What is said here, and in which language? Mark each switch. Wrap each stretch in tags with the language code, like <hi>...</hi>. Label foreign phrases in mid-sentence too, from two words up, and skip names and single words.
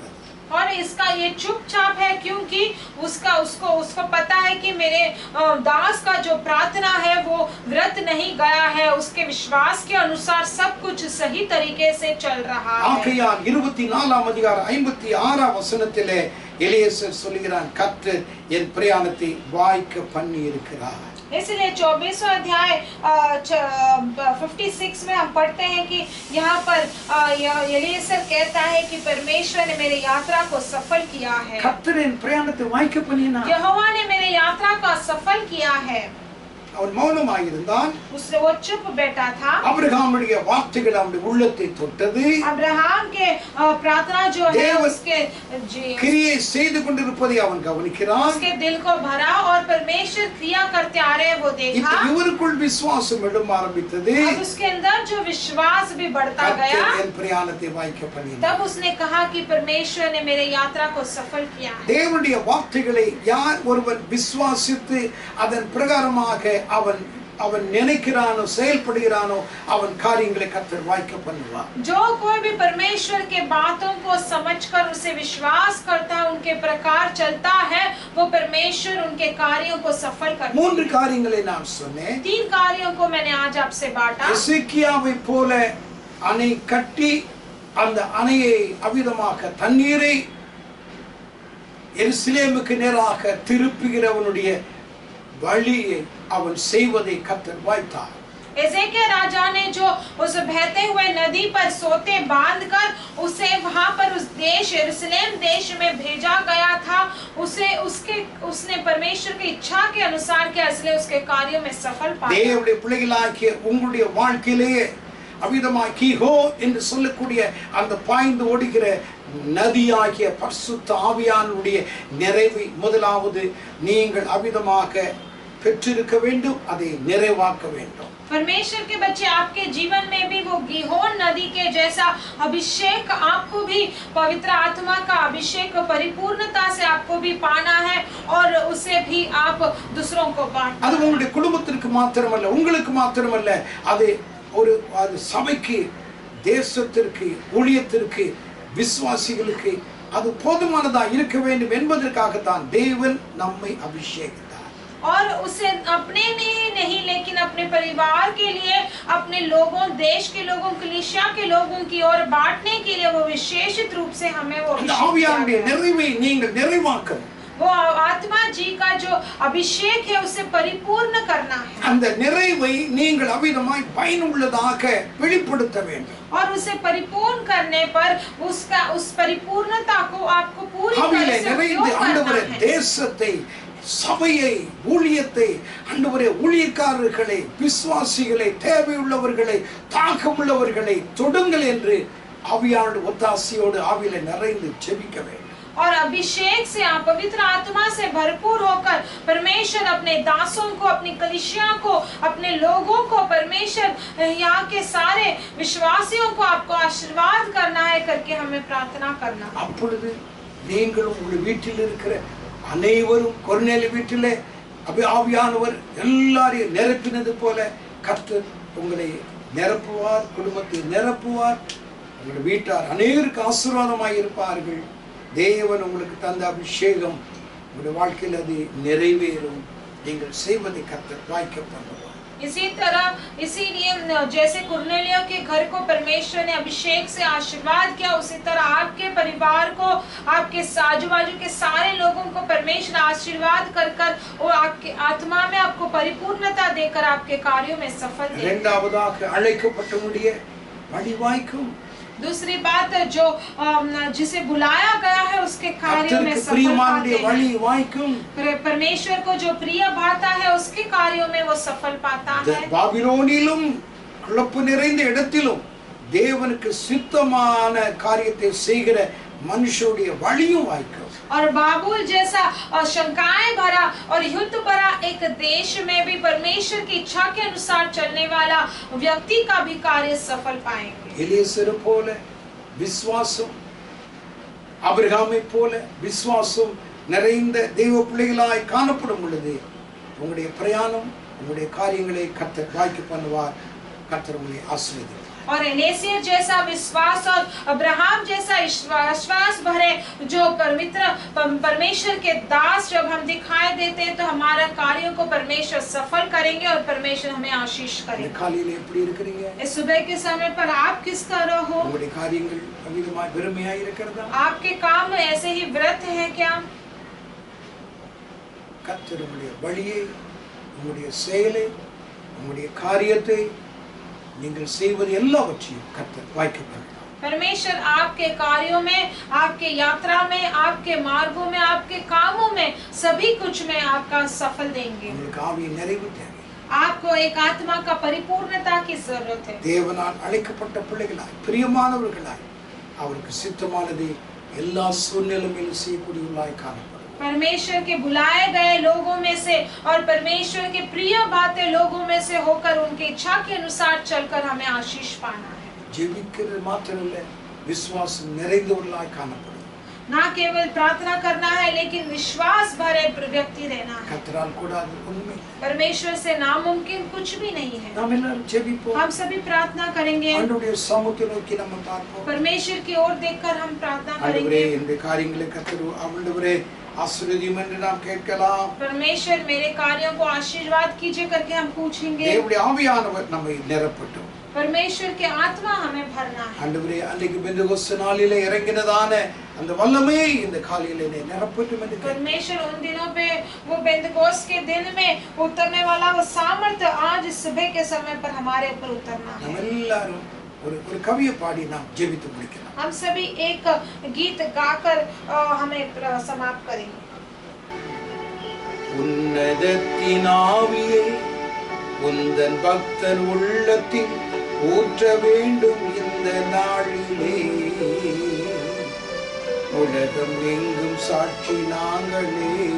<hi>और इसका ये चुपचाप है क्योंकि उसको पता है कि मेरे दास का जो प्रार्थना है वो व्रत नहीं गया है, उसके विश्वास के अनुसार सब कुछ सही तरीके से चल रहा है।</hi> <ta>ஆகையால் 24ஆம் அதிகாரம் 56ஆம் வசனத்திலே எலியேசர் சொல்கிறான், கர்த்தர் என் பிரயாணத்தை வாய்க்க பண்ணி இருக்கிறார்।</ta> <hi>इसलिए 24वां अध्याय 56 में हम पढ़ते हैं कि यहाँ पर एलिएजेर कहता है कि परमेश्वर ने मेरी यात्रा को सफल किया है।</hi> <ta>கர்த்தர் என் பிரயாணத்தை வாய்க்க பண்ணினார்।</ta> <hi>यहोवा ने मेरी यात्रा का सफल किया है।</hi> <ta>அவன் மௌனமாக இருந்தான்।</ta> <hi>उसने वो चुप बैठा था।</hi> <ta>ஆபிரகாமுடைய வார்த்தைகள் அவனுடைய உள்ளத்தை தொட்டது।</ta> <hi>अब्राहम के प्रार्थना जो है उसके</hi> <ta>கிரியை செய்து கொண்டிருப்பதை அவன் கவனிக்கிறான்।</ta> <hi>उसके दिल को भरा और परमेश्वर क्रिया करते आ रहे वो देखा।</hi> <ta>இவருக்குள் விசுவாசம் எழும்ப ஆரம்பித்தது।</ta> <hi>अब उसके अंदर जो विश्वास भी बढ़ता गया।</hi> <ta>கர்த்தர் என் பிரயாணத்தை வாய்க்க பண்ணினார்।</ta> <hi>तब उसने कहा कि परमेश्वर ने मेरे यात्रा को सफल किया है।</hi> <ta>தேவனுடைய வார்த்தைகளை யார் ஒருவன் விசுவாசித்து அதன் பிரகாரமாக அவன் நினைக்கிறானோ செயல்படுகிறானோ அவன் காரியங்களை கர்த்தர் வாய்க்க பண்ணுவார்।</ta> <hi>जो कोई भी परमेश्वर के बातों को समझकर उसे विश्वास करता है, उनके प्रकार चलता है, वो परमेश्वर उनके कार्यों को सफल करता है।</hi> <ta>3 காரியங்களை நான் சொன்னேன்।</ta> <hi>3 कार्यों को मैंने आज आपसे बांटा।</hi> <ta>எசேக்கியாவை போல அணை கட்டி அந்த அணையை அவிதமாக தண்ணீரை எருசலேமுக்கு நேராக திருப்புகிறவனுடைய வழியை அவன் செய்வதை கர்த்தர் வாய்த்தார்।</ta> <hi>एजेकिया राजा ने जो उस बहते हुए नदी पर सोते बांधकर उसे वहां पर उस देश यरूशलेम देश में भेजा गया था, उसने परमेश्वर की इच्छा के अनुसार किया, इसलिए उसके कार्यों में सफल पाया।</hi> <ta>தேவனுடைய பிள்ளைகளாகிய உங்களுடைய வாழ்க்கையிலேயே அவிதமாய் கீஹோ என்று சொல்லக்கூடிய அந்த பாய்ந்து ஓடுகிற நதியாகிய பரிசுத்த ஆவியானுடைய நிறைவை முதலாவது நீங்கள் அவிதமாக பெற்றிருக்க வேண்டும், அதை நிறைவாக்க வேண்டும்.</ta> <hi>परमेश्वर के बच्चे, आपके जीवन में भी वो गीहोन नदी के जैसा अभिषेक आपको भी पवित्र आत्मा का अभिषेक परिपूर्णता से आपको भी पाना है और उसे भी आप दूसरों को बांटना।</hi> <ta>அது உங்களுடைய குடும்பத்திற்கு மாத்திரமல்ல, உங்களுக்கு மாத்திரமல்ல, அது சபைக்கு, தேசத்திற்கு, ஊழியத்திற்கு, விசுவாசிகளுக்கு அது போதுமானதா இருக்க வேண்டும் என்பதற்காகத்தான் தேவன் நம்மை அபிஷேகித்தார்.</ta> <hi>और उसे अपने लिए नहीं लेकिन अपने परिवार के लिए, अपने लोगों, देश के लोगों, कलीसिया के लोगों की ओर बांटने के लिए वो विशेषित रूप से हमें वो</hi> <ta>ஆவியானுடைய நிறைவை நீங்கள் நிறைவாக்கணும்.</ta> <hi>वो आत्मा जी का जो अभिषेक है उसे परिपूर्ण करना है.</hi> <ta>அந்த நிறைவை நீங்கள் அவிதமாய் பயனுள்ளதாக வெளிப்படுத்த வேண்டும்.</ta> <hi>और उसे परिपूर्ण करने पर उस परिपूर्णता को आपको पूरी तरह से</hi> <ta>நிறைந்து ஆண்டவரே தேசத்தை, சபையை, ஊழியத்தை, ஆண்டவரே ஊழியக்காரர்களை, விசுவாசிகளை, தேவையுள்ளவர்களை, தாகமுள்ளவர்களை தொடுங்கள் என்று ஆவியானோட ஒத்தாசையோடு ஆவியிலே நிறைந்து ஜெபிக்க வேண்டும்.</ta> <hi>और अभिषेक से, आप पवित्र आत्मा से भरपूर होकर परमेश्वर अपने दासों को, अपनी कलीसिया को, अपने लोगों को, परमेश्वर यहाँ के सारे विश्वासियों को आपको आशीर्वाद करना है करके हमें प्रार्थना करना।</hi> <ta>அப்பொழுது நீங்களும் உங்கள் வீட்டில் இருக்கிற அனைவரும் கொர்நேலிய வீட்டிலே ஆவியானவர் எல்லாரையும் நிரப்பினது போல கர்த்தர் உங்களை நிரப்புவார், குடும்பத்தை நிரப்புவார், உங்கள் வீட்டார் அனைவருக்கு ஆசீர்வாதமாய் இருப்பார்கள். தேவன் உங்களுக்கு தந்த அபிஷேகம் உங்களுடைய வாழ்க்கையில் அது நிறைவேறும். நீங்கள் செய்வதை கர்த்தர் வாய்க்க பண்ணுவார்.</ta> <hi>इसी तरह, इसीलिए जैसे कुरनेलियों के घर को परमेश्वर ने अभिषेक से आशीर्वाद किया, उसी तरह आपके परिवार को, आपके आजू बाजू के सारे लोगों को परमेश्वर आशीर्वाद कर कर और आपके आत्मा में आपको परिपूर्णता देकर आपके कार्यों में सफल देगा।</hi> <ta>இரண்டாவதாக அழைக்கப்பட்டவனுடைய வழிவாய்க்கும்.</ta> <hi>दूसरी बात, जो जिसे बुलाया गया है उसके कार्यों में सफल पाते हैं। परमेश्वर को जो प्रिय भाता है उसके कार्यों में वो सफल पाता है।</hi> <ta>பாபிலோனிலும் குழப்பம் நிறைந்த இடத்திலும் தேவனுக்கு சித்தமான காரியத்தை செய்கிற மனுஷனுடைய வழியும் வாய்க்கும்.</ta> <hi>और बाबुल जैसा शंकाएं भरा और युद्ध भरा एक देश में भी परमेश्वर की इच्छा के अनुसार चलने वाला व्यक्ति का भी कार्य सफल पाएंगे।</hi> <ta>எலியேசர் போல விசுவாசம், ஆபிரகாமை போல விசுவாசம் நிறைந்த தெய்வ பிள்ளைகளாய் காணப்படும் பொழுது உங்களுடைய பிரயாணம், உங்களுடைய காரியங்களை கர்த்தர் வாய்க்க பண்ணுவார். கர்த்தர் உங்களை ஆசீர்வதிப்பார்.</ta> <hi>और एलियेसर जैसा विश्वास और अब्राहम जैसा विश्वास भरे जो पवित्र परमेश्वर के दास जब हम दिखाई देते हैं तो हमारा कार्यों को परमेश्वर सफल करेंगे और परमेश्वर हमें आशीष करेंगे।</hi> <ta>காலையிலே எப்படி இருக்கீங்க?</ta> <hi>इस सुबह के समय पर आप किस तरह हो?</hi> <ta>உங்களுடைய காரியங்கள் அவிதமாய் வெறுமையாய் இருக்கிறதா?</ta> <hi>आपके काम ऐसे ही व्रत हैं क्या?</hi> <ta>கர்த்தர் உங்களுடைய வழியை, உங்களுடைய செயலை, உங்களுடைய காரியத்தை நீங்கள் செய்வது எல்லாவற்றையும் கர்த்தர் வாய்க்க பண்ணுவார்.</ta> <hi>परमेश्वर आपके कार्यों में, आपके यात्रा में, आपके मार्गों में, आपके कामों में, सभी कुछ में आपका सफल देंगे।</hi> <ta>உங்களுக்கு ஆவியின் நிறைவு தேவை.</ta> <hi>आपको एक आत्मा का परिपूर्णता की जरूरत है।</hi> <ta>தேவனால் அழைக்கப்பட்ட பிள்ளைகளாய், பிரியமானவர்களாய், அவருக்கு சித்தமானதை எல்லா சூழ்நிலையிலும் செய்யக்கூடியவர்களாய் காணப்படும்.</ta> <hi>परमेश्वर के बुलाए गए लोगों में से और परमेश्वर के प्रिय बातें लोगों में से होकर उनकी इच्छा के अनुसार चलकर हमें आशीष पाना है।</hi> <ta>ஜெபிக்கிறது மாத்திரமல்ல, விசுவாசம் நிறைந்தவர்களாய் காணப்படும்.</ta> <hi>ना केवल प्रार्थना करना है लेकिन विश्वास भरे व्यक्ति रहना है।</hi> <ta>கர்த்தரால் கூடாது ஒண்ணுமே.</ta> <hi>परमेश्वर से नामुमकिन कुछ भी नहीं है।</hi> <ta>நாம் எல்லாரும் ஜெபிப்போம்.</ta> <hi>हम सभी प्रार्थना करेंगे।</hi> <ta>ஆண்டவருடைய சமூகத்தை நோக்கி நம்ம பார்ப்போம்.</ta> <hi>परमेश्वर की ओर देखकर हम प्रार्थना</hi> <ta>ஆண்டவரே,</ta> <hi>करेंगे।</hi> <ta>இந்த காரியங்களை கர்த்தர் ஆண்டவரே ஆசீர்வதியும் என்று நாம் கேட்கலாம்.</ta> <hi>परमेश्वर मेरे कार्यों को आशीर्वाद कीजिए करके हम पूछेंगे।</hi> <ta>தேவனுடைய ஆவியானவர் நம்மை நிரப்பட்டும்.</ta> <hi>परमेश्वर के आत्मा हमें भरना है।</hi> <ta>ஆண்டவரே அன்றைக்கு பெந்தெகோஸ்து நாளிலே இறங்கினதான அந்த வல்லமையை இந்த காலையிலே நிரப்பட்டும் என்று</ta> <hi>परमेश्वर उन दिनों पे वो पेंतकोस्त के दिन में उतरने वाला वो सामर्थ्य आज सुबह के समय पर हमारे ऊपर उतरना है।</hi> <ta>நம்ம எல்லாரும் ஒரு கவியை பாடி நாம் ஜெபித்து முடிக்கலாம்।</ta> <hi>हम सभी एक गीत गाकर हमें समाप्त करेंगे।</hi> <ta>உன்னதத்தின் ஆவியே உந்தன் பக்தர் உள்ளத்தில் ஊற்ற வேண்டும் இந்த நாளிலே, உலகம் எங்கும் சாட்சி நாங்களே।</ta>